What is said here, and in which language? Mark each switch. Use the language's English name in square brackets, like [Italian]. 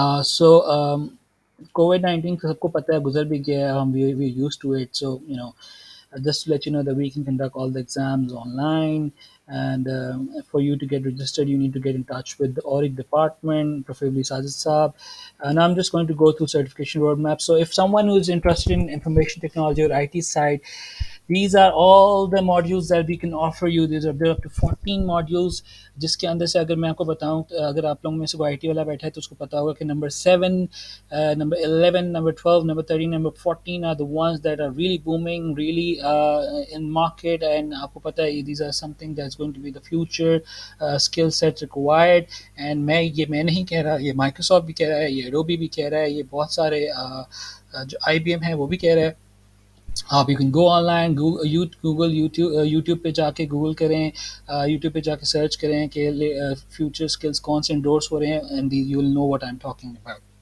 [Hindi] So COVID-19 सबको पता है, गुजर भी गया है, हम [English] we used to it. So just to let you know that we can conduct all the exams online, and for you to get registered you need to get in touch with the audit department, preferably Sajid Saab. And I'm just going to go through certification roadmap. So if someone who is interested in information technology or IT side, these are all the modules that we can offer you. There are up to 14 modules, [Hindi] जिसके अंदर से अगर मैं आपको बताऊं, अगर आप लोगों में से कोई IT वाला बैठा है तो उसको पता होगा कि number 7, number 11, number 12, number 13, number 14 [English] are the ones that are really booming, really in market. And [Hindi] आपको पता है, [English] these are something that's going to be the future skill set required. [Hindi] And मैं नहीं कह रहा, ये Microsoft भी कह रहा है, ये Adobe भी कह रहा है, ये बहुत सारे जो IBM है वो भी कह रहा है. आप [English] you can go online, [Hindi] Google YouTube पे जाके गूगल करें, यूट्यूब पे जाके सर्च करें कि फ्यूचर स्किल्स कौन से इंडोर्स हो रहे हैं, [English] And you will know what I am talking about.